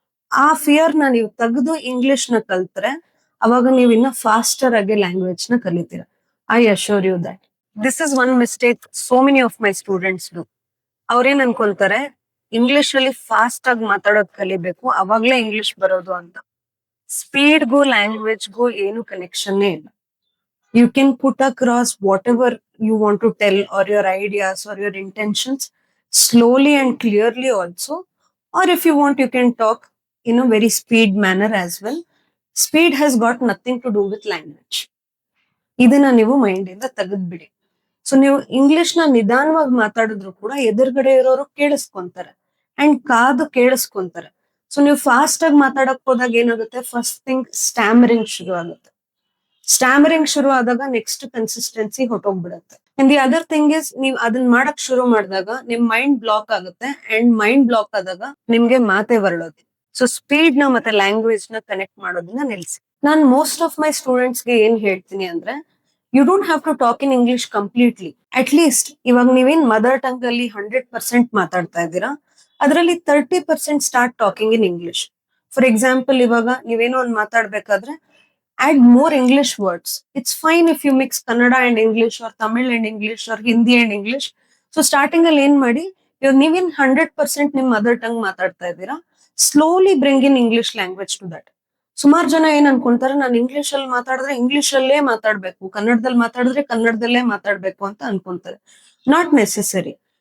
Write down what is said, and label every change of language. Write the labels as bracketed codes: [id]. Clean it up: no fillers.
[kn] ಆ ಫಿಯರ್ ನ ನೀವು ತೆಗೆದು ಇಂಗ್ಲಿಷ್ ನ ಕಲ್ತ್ರೆ ಅವಾಗ ನೀವು ಇನ್ನ ಫಾಸ್ಟರ್ ಆಗಿ ಲ್ಯಾಂಗ್ವೇಜ್ ನ ಕಲಿತೀರ. [en] I assure you that. This is one mistake so many of my students do. [kn] ಅವ್ರೇನ್ ಅನ್ಕೊಂತಾರೆ, ಇಂಗ್ಲಿಷ್ ಅಲ್ಲಿ ಫಾಸ್ಟ್ ಆಗಿ ಮಾತಾಡೋದ್ ಕಲಿಬೇಕು, ಅವಾಗ್ಲೇ ಇಂಗ್ಲಿಷ್ ಬರೋದು ಅಂತ. ಸ್ಪೀಡ್ಗೂ ಲ್ಯಾಂಗ್ವೇಜ್ಗೂ ಏನು ಕನೆಕ್ಷನ್ನೇ ಇಲ್ಲ. [en] You can put across whatever you want to tell, or your ideas or your intentions, slowly and clearly also. Or if you want, you can talk in a very speed manner as well. Speed has got nothing to do with language. [kn] ಇದನ್ನ ನೀವು mind ಇಂದ ತೆಗೆದ್ಬಿಡಿ. So ನೀವು English ನ ನಿಧಾನವಾಗಿ ಮಾತಾಡಿದ್ರು ಕೂಡ ಎದುರುಗಡೆ ಇರೋರು ಕೇಳಿಸ್ಕೊಂತಾರೆ ಅಂಡ್ ಕಾದು ಕೇಳಿಸ್ಕೊಂತಾರೆ. ಸೊ ನೀವು ಫಾಸ್ಟ್ ಆಗಿ ಮಾತಾಡಕ್ ಹೋದಾಗ ಏನಾಗುತ್ತೆ, ಫಸ್ಟ್ ಥಿಂಗ್ ಸ್ಟ್ಯಾಮರಿಂಗ್ ಶುರು ಆಗುತ್ತೆ. ಸ್ಟ್ಯಾಮರಿಂಗ್ ಶುರು ಆದಾಗ next consistency ಹೊಟ್ಟೋಗ್ಬಿಡುತ್ತೆ. [en] and the other thing is, [kn] ನೀವು ಅದನ್ನ ಮಾಡಕ್ ಶುರು ಮಾಡಿದಾಗ ನಿಮ್ ಮೈಂಡ್ ಬ್ಲಾಕ್ ಆಗುತ್ತೆ, ಅಂಡ್ ಮೈಂಡ್ ಬ್ಲಾಕ್ ಆದಾಗ ನಿಮ್ಗೆ ಮಾತೆ ಬರಳೋದು. ಸೊ ಸ್ಪೀಡ್ ನ ಮತ್ತೆ ಲ್ಯಾಂಗ್ವೇಜ್ ನ ಕನೆಕ್ಟ್ ಮಾಡೋದನ್ನ ನಿಲ್ಸಿ. ನಾನು ಮೋಸ್ಟ್ ಆಫ್ ಮೈ ಸ್ಟೂಡೆಂಟ್ಸ್ ಗೆ ಏನ್ ಹೇಳ್ತೀನಿ ಅಂದ್ರೆ, [en] You don't have to talk in English completely. [kn] At least ಇವಾಗ ನೀವೇನ್ ಮದರ್ ಟಂಗ್ ಅಲ್ಲಿ 100% ಮಾತಾಡ್ತಾ ಇದ್ದೀರಾ, ಅದರಲ್ಲಿ 30% [en] Start talking in English. [kn] For example, ಇವಾಗ ನೀವೇನೋ ಒಂದು ಮಾತಾಡ್ಬೇಕಾದ್ರೆ [en] add more English words. It's fine if you mix Kannada and English, or Tamil and English, or Hindi and English. [kn] So starting ಅಲ್ಲಿ ಏನ್ ಮಾಡಿ, ಇವಾಗ ನೀವೇನ್ 100% ನಿಮ್ ಮದರ್ ಟಂಗ್ ಮಾತಾಡ್ತಾ ಇದ್ದೀರಾ, [en] Slowly bring in English language to that. [kn] ಸುಮಾರು ಜನ ಏನ್ ಅನ್ಕೊಂತಾರೆ, ನಾನು ಇಂಗ್ಲಿಷ್ ಅಲ್ಲಿ ಮಾತಾಡಿದ್ರೆ ಇಂಗ್ಲಿಷ್ ಅಲ್ಲೇ ಮಾತಾಡ್ಬೇಕು, ಕನ್ನಡದಲ್ಲಿ ಮಾತಾಡಿದ್ರೆ ಕನ್ನಡದಲ್ಲೇ ಮಾತಾಡ್ಬೇಕು ಅಂತ ಅನ್ಕೊಂತಾರೆ. Not necessary.